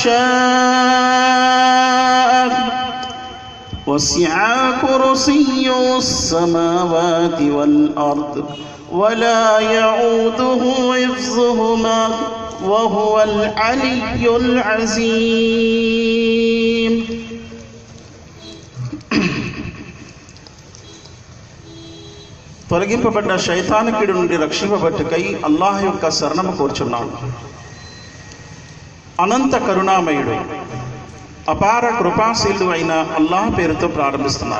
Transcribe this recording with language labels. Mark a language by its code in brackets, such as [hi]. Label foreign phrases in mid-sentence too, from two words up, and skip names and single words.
[ar] شاء وسع كرسيه السماوات والأرض ولا يعوده حفظهما وهو العلي العظيم. [te] తొలగింపబడ్డ శైతానికుడి నుండి రక్షింపబట్టుకై అల్లాహ్ యొక్క శరణము కోరుచున్నాను. అనంత కరుణామయుడు అపార కృపాశీలుడు అయిన అల్లాహ్ పేరుతో ప్రారంభిస్తున్నారు.